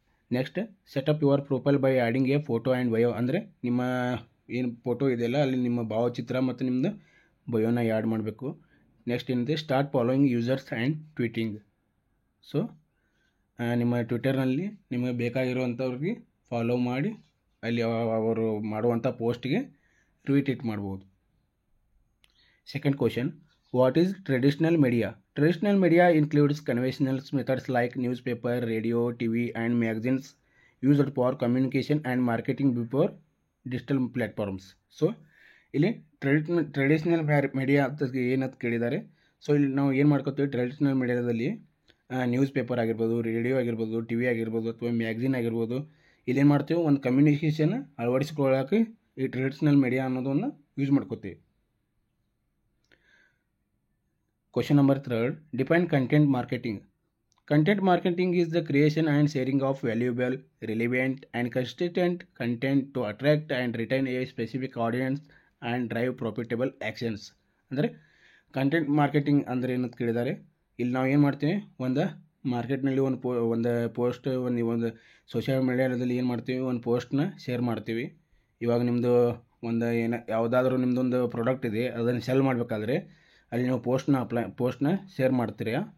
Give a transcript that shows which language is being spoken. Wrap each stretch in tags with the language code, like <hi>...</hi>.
<en>Next, setup your profile by adding a photo and bio.</en> <kn>ಅಂದರೆ ನಿಮ್ಮ ಏನು photo ಇದೆಯಲ್ಲ ಅಲ್ಲಿ ನಿಮ್ಮ ಭಾವಚಿತ್ರ ಮತ್ತು ನಿಮ್ಮದು ಬಯೋನ ಆ್ಯಡ್ ಮಾಡಬೇಕು. ನೆಕ್ಸ್ಟ್ ಏನಿದೆ,</kn> <en>Start following users and tweeting.</en> <kn>So ನಿಮ್ಮ ಟ್ವಿಟರ್ನಲ್ಲಿ ನಿಮಗೆ ಬೇಕಾಗಿರುವಂಥವ್ರಿಗೆ ಫಾಲೋ ಮಾಡಿ ಅಲ್ಲಿ ಅವರು ಮಾಡುವಂಥ ಪೋಸ್ಟ್ಗೆ ಟ್ವೀಟ್ ಮಾಡ್ಬೋದು.</kn> <en>Second question, what is traditional media? Traditional media includes conventional methods like newspaper, radio, TV and magazines used for communication and marketing before digital platforms.</en> <kn>So ಇಲ್ಲಿ ಟ್ರೆಡಿಷ್ನಲ್ ಮೀಡಿಯಾ ಅಂತ ಏನಂತ ಕೇಳಿದ್ದಾರೆ. ಸೊ ಇಲ್ಲಿ ನಾವು ಏನು ಮಾಡ್ಕೋತೀವಿ, ಟ್ರೆಡಿಷ್ನಲ್ ಮೀಡಿಯಾದಲ್ಲಿ ನ್ಯೂಸ್ ಪೇಪರ್ ಆಗಿರ್ಬೋದು, ರೇಡಿಯೋ ಆಗಿರ್ಬೋದು, TV ಆಗಿರ್ಬೋದು ಅಥವಾ ಮ್ಯಾಗ್ಝಿನ್ ಆಗಿರ್ಬೋದು, ಇಲ್ಲೇನು ಮಾಡ್ತೀವಿ, ಒಂದು ಕಮ್ಯುನಿಕೇಷನ್ ಅಳವಡಿಸ್ಕೊಳ್ಳೋಕೆ ಈ ಟ್ರೆಡಿಷ್ನಲ್ ಮೀಡಿಯಾ ಅನ್ನೋದನ್ನು ಯೂಸ್ ಮಾಡ್ಕೋತೀವಿ.</kn> <en>Question number 3, define content marketing. Content marketing is the creation and sharing of valuable, relevant and consistent content to attract and retain a specific audience and drive profitable actions.</en> <kn>ಅಂದರೆ content marketing ಅಂದರೆ ಏನಂತ ಕೇಳಿದ್ದಾರೆ. ಇಲ್ಲಿ ನಾವು ಏನು ಮಾಡ್ತೀವಿ, ಒಂದು ಮಾರ್ಕೆಟ್ನಲ್ಲಿ ಒಂದು ಪೋಸ್ಟ್ ಒಂದು ಸೋಷಿಯಲ್ ಮೀಡಿಯಾದಲ್ಲಿ ಏನು ಮಾಡ್ತೀವಿ, ಒಂದು ಪೋಸ್ಟ್ನ ಶೇರ್ ಮಾಡ್ತೀವಿ. ಇವಾಗ ನಿಮ್ಮದು ಒಂದು ಯಾವುದಾದ್ರೂ ನಿಮ್ಮದೊಂದು ಪ್ರಾಡಕ್ಟ್ ಇದೆ, ಅದನ್ನು ಸೆಲ್ ಮಾಡಬೇಕಾದ್ರೆ ಅಲ್ಲಿ ನೀವು ಪೋಸ್ಟ್ನ ಶೇರ್ ಮಾಡ್ತೀರಿ.</kn>